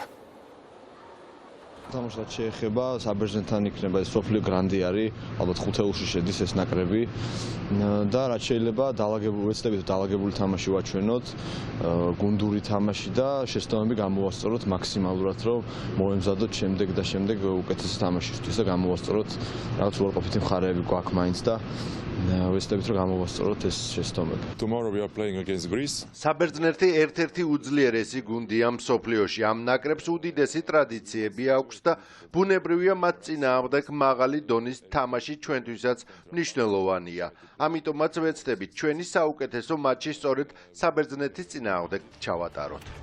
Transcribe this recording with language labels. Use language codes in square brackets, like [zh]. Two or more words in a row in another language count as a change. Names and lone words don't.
[ka] თამაშად შეეხება საბერძნეთთან იქნება ეს სოფლიო გრანდი არის, ალბათ ხუთეულში შედის ეს ნაკრები და რაც შეიძლება დაალაგებული თამაში ვაჩვენოთ, გუნდური თამაში და შეცდომები გამოვასწოროთ მაქსიმალურად, რომ მოემზადოთ შემდეგ უკეთესი თამაშისთვის და გამოვასწოროთ რაღაც უარყოფითი მხარეები გვაქვს მაინც და ვეცდებით რომ გამოვასწოროთ ეს შეცდომები. [en] Tomorrow we are playing against Greece. [ka] საბერძნეთი ერთ-ერთი უძლიერესი გუნდია მსოფლიოში. ამ ნაკრებს უდიდესი ტრადიციები აქვს და ბუნებრივია მათ წინააღმდეგ მაღალი დონის თამაში ჩვენთვისაც მნიშვნელოვანია. ამიტომაც ვეცდებით ჩვენი საუკეთესო მატჩი სწორედ საბერძნეთის წინააღმდეგ ჩავატაროთ.